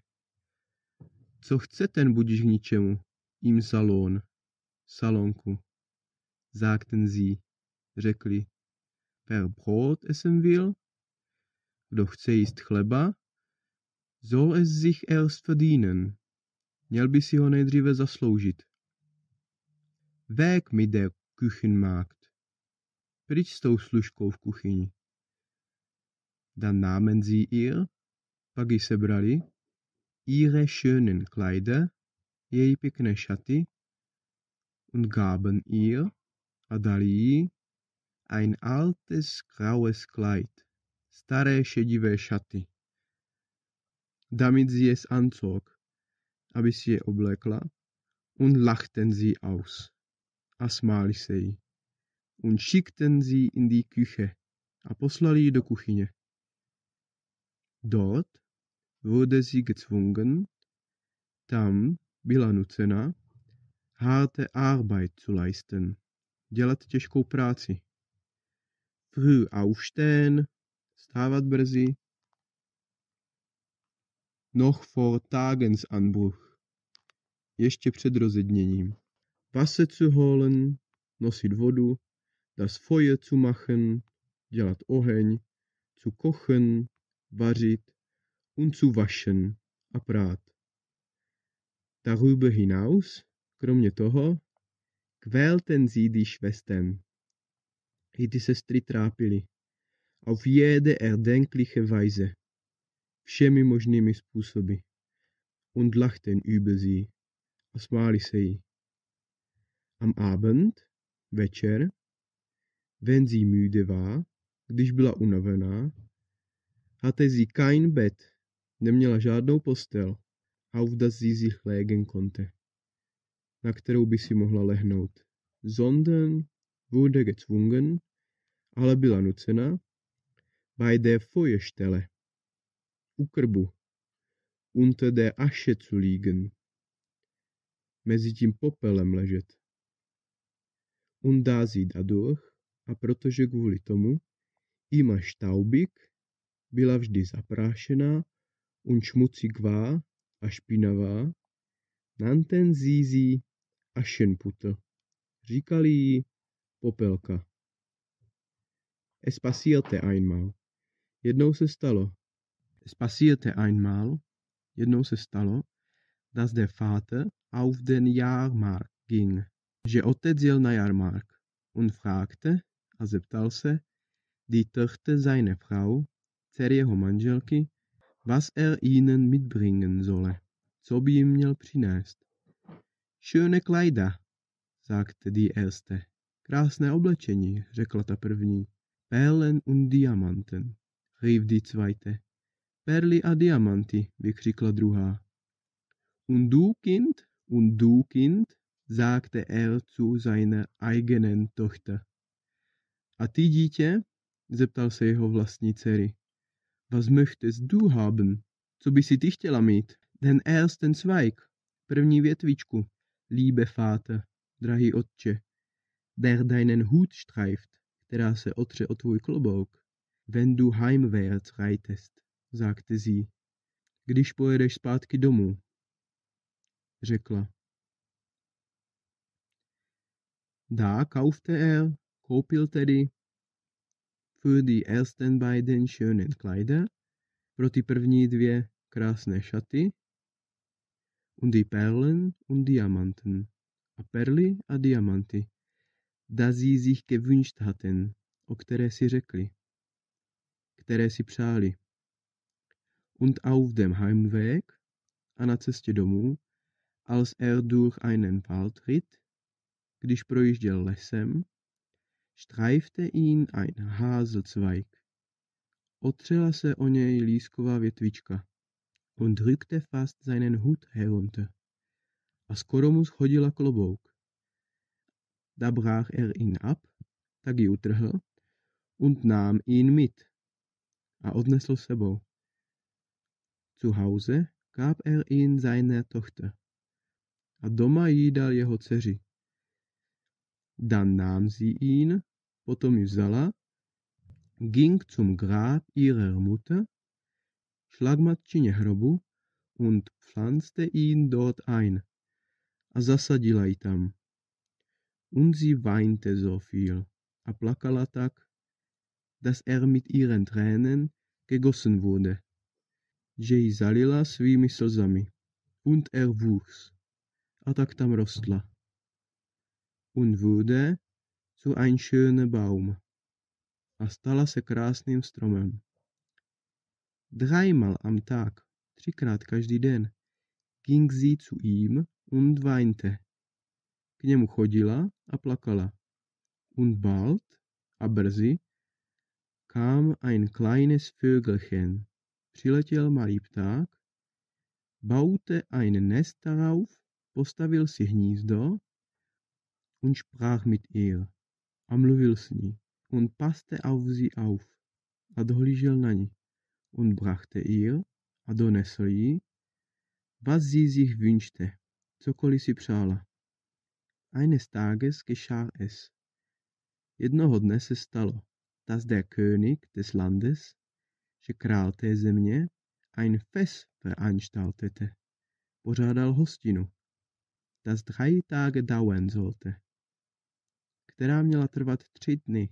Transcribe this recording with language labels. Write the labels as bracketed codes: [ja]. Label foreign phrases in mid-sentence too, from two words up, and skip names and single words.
[cs] Co chce ten budiž k ničemu? [de] Im Salon. Salonku. Sagten sie. Řekli. Wer Brot essen will? [cs] Kdo chce jíst chleba? [de] Soll es sich erst verdienen. [cs] Měl by si ho nejdříve zasloužit. [de] Weg mit der Küchenmagd. [cs] Pryč s tou služkou v kuchyni. [de] Dann nahmen sie ihr, [cs] pak ji sebrali, [de] ihre schönen Kleider, [cs] její pěkné šaty, [de] und gaben ihr, [cs] a dali jí, [de] ein altes graues Kleid, [cs] staré šedivé šaty. [de] Damit sie es anzog, [cs] aby si je oblékla, [de] und lachten sie aus, [cs] a smáli se jí, [de] und schickten sie in die Küche, [cs] a poslali ji do kuchyně. [de] Dort wurde sie gezwungen, [cs] tam byla nucena, [de] harte Arbeit zu leisten, [cs] dělat těžkou práci. [de] Früh aufstehen, [cs] stávat brzy, [de] noch vor Tagesanbruch, [cs] ještě před rozedněním. [de] Wasser zu holen, [cs] nosit vodu, [de] das Feuer zu machen, [cs] dělat oheň, [de] zu kochen, vařit, und zu waschen [cs] a prát. [de] Darüber hinaus, [cs] kromě toho, [de] quälten sie die Schwestern. [cs] I ty sestry trápily. [de] Auf jede erdenkliche Weise. [cs] Všemi možnými způsoby. [de] Und lachten über sie. [cs] A smáli se jí. [de] Am Abend, večer, wenn sie müde war, [cs] když byla unavená, [de] hatte sie kein Bett, [cs] neměla žádnou postel, [de] auf das sie sich legen konnte, [cs] na kterou by si mohla lehnout, [de] sondern wurde gezwungen, [cs] ale byla nucena, [de] bei der Feuerstelle, [cs] u krbu, [de] unter der Asche zu liegen, [cs] mezi tím popelem ležet. [de] Und da sie dadurch, [cs] a protože kvůli tomu, [de] immer staubig, [cs] byla vždy zaprášená, [de] und schmutzig war, [cs] a špinavá, [de] nannten sie Aschenputtel. [cs] Říkali jí popelka. [de] Es passierte einmal. [cs] Jednou se stalo, [de] dass der Vater auf den Jahrmarkt ging, [cs] že otec jel na jarmark [de] und fragte [cs] a zeptal se [de] die Tochter seiner Frau, [cs] dcer jeho manželky, [de] was ihnen mitbringen solle, [cs] co by jim měl přinést. [de] Schöne Kleider, sagte die erste. [cs] Krásné oblečení, řekla ta první. [de] Perlen und Diamanten, rief die zweite. [cs] Perly a diamanty, vykřikla druhá. [de] Und du Kind, sagte er zu seiner eigenen Tochter. [cs] A ty dítě, zeptal se jeho vlastní dcery. [de] Was möchtest du haben? [cs] Co by si ty chtěla mít? [de] Den ersten Zweig, [cs] první větvičku. [de] Liebe Vater, [cs] drahý otče, [de] der deinen Hut streift, [cs] která se otře o tvůj klobouk. [de] Wenn du heimwärts reitest, sagte sie. [cs] Když pojedeš zpátky domů, řekla. [de] Da kaufte er, [cs] koupil tedy, [de] für die ersten beiden schönen Kleider, [cs] pro ty první dvě krásné šaty, [de] und die Perlen und Diamanten, [cs] a perly a diamanty, [de] da sie sich gewünscht hatten, [cs] o které si řekli, které si přáli. [de] Und auf dem Heimweg, [cs] a na cestě domů, [de] als er durch einen Wald ritt, [cs] když projížděl lesem, [de] streifte ihn ein Haselzweig. [cs] Otřela se o něj lísková větvička [de] und drückte fast seinen Hut herunter. [cs] A skoro mu schodila klobouk. [de] Da brach er ihn ab, [cs] tak ji utrhl, [de] und nahm ihn mit. [cs] A odnesl sebou. [de] Zu Hause gab er ihn seiner Tochter. [cs] A doma jí dal jeho dceři. [de] Dann nahm sie ihn, [cs] potom ji vzala, [de] ging zum Grab ihrer Mutter, [cs] šla k matčině hrobu [de] und pflanzte ihn dort ein. [cs] A zasadila ji tam. [de] Und sie weinte so viel, [cs] a plakala tak, [de] dass er mit ihren Tränen gegossen wurde, [cs] že ji zalila svými slzami. [de] Und er wuchs, [cs] a tak tam rostla. [de] Und wurde zu ein schöner Baum, [cs] a stala se krásným stromem. [de] Dreimal am Tag, [cs] třikrát každý den, [de] ging sie zu ihm und weinte. [cs] K němu chodila a plakala. [de] Und bald, [cs] a brzy, [de] kam ein kleines Vögelchen, [cs] přiletěl malý pták, [de] baute ein Nest darauf, [cs] postavil si hnízdo, [de] und sprach mit ihr, [cs] a mluvil s ní, [de] und passte auf sie auf, [cs] a dohlížel na ní, [de] und brachte ihr, [cs] a donesl jí, [de] was sie sich wünschte, [cs] cokoliv si přála. [de] Eines Tages geschah es. [cs] Jednoho dne se stalo, [de] dass der König des Landes, [cs] že král té země, [de] ein Fest veranstaltete, [cs] pořádal hostinu, [de] das 3 Tage dauern sollte, [cs] která měla trvat 3 dny.